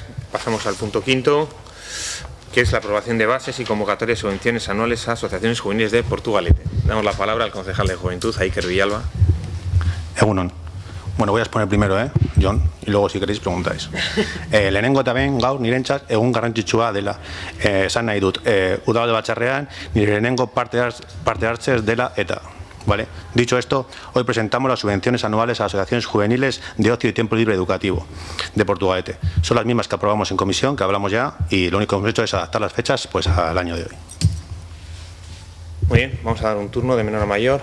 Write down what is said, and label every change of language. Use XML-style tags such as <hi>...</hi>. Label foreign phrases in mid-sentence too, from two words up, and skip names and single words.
<es>Pasamos al punto quinto, que es la aprobación de bases y convocatoria de subvenciones anuales a asociaciones juveniles de Portugalete. Damos la palabra al concejal de Juventud, Iker Villalba.</es> <eu>Egunon.</eu> <es>Bueno, voy a exponer primero, John, y luego si queréis preguntáis.</es> <eu>Lehenengo también gaur nirentzat egun garrantzitsua dela. Esan nahi dut, udalde batzarrean nire lehenengo parte hartzez dela eta.</eu> <es>¿Vale? Dicho esto, hoy presentamos las subvenciones anuales a asociaciones juveniles de ocio y tiempo libre educativo de Portugalete. Son las mismas que aprobamos en comisión, que hablamos ya, y lo único que hemos hecho es adaptar las fechas pues al año de hoy. Muy bien, vamos a dar un turno de menor a mayor.</es>